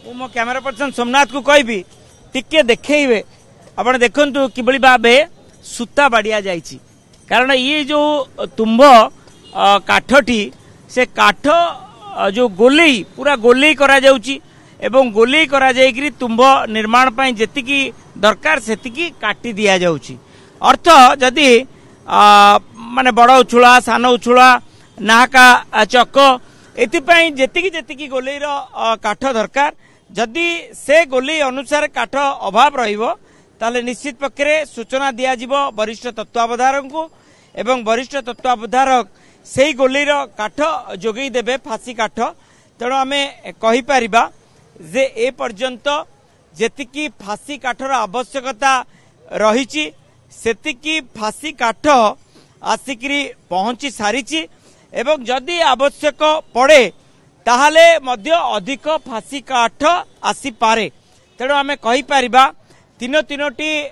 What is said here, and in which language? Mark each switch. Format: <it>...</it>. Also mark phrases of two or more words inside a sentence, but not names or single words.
<or>मो</or> <en>camera person</en> <or>ସୋମନାଥ କୁ କହିବି ଟିକେ ଦେଖାଇବେ ଆପଣ ଦେଖନ୍ତୁ କିଭଳି ଭାବେ ସୂତା ବାଡ଼ିଆ ଯାଉଛି କାରଣ ଏ ଯୋ ତୁମ୍ବ କାଠଟି ସେ କାଠ ଯୋ ଗୋଲେଇ ପୂରା ଗୋଲେଇ କରା ଯାଉଛି ଏବଂ ଗୋଲେଇ କରା ଯାଇକରି ତୁମ୍ବ ନିର୍ମାଣ ପାଇଁ ଯେତିକି ଦରକାର ସେତିକି କାଟି ଦିଆ ଯାଉଛି ଅର୍ଥ ଯଦି ମାନେ ବଡ଼ ଉଚ୍ଛୁଳା ସାନ ଉଚ୍ଛୁଳା ନାହକା ଚକ ଏଥିପାଇଁ ଯେତିକି ଯେତିକି ଗୋଲେଇର କାଠ ଦରକାର ଯଦି ସେ ଗୋଲେଇ ଅନୁସାର କାଠ ଅଭାବ ରହିବ ତାହାଲେ ନିଶ୍ଚିତ ପକ୍ଷରେ ସୂଚନା ଦିଆ ଯିବ ବରିଷ୍ଠ ତତ୍ତ୍ୱାବଧାରକ କୁ ଏବଂ ବରିଷ୍ଠ ତତ୍ତ୍ୱାବଧାରକ ସେ ଗୋଲେଇର କାଠ ଯୋଗାଇ ଦେବେ ଫାଶି କାଠ ତେଣୁ ଆମେ କହି ପାରିବା ଯେ ଏ ପର୍ଯ୍ୟନ୍ତ ଯେତିକି ଫାଶି କାଠର ଆବଶ୍ୟକତା ରହିଛି ସେତିକି ଫାଶି କାଠ ଆସିକରି ପହଞ୍ଚି ସାରିଛି ଏବଂ ଯଦି ଆବଶ୍ୟକ ପଡ଼େ ତାହାଲେ ମଧ୍ୟ ଅଧିକ ଫାଶି କାଠ ଆସି ପାରେ ତେଣୁ ଆମେ କହି ପାରିବା ତିନୋଟି</or>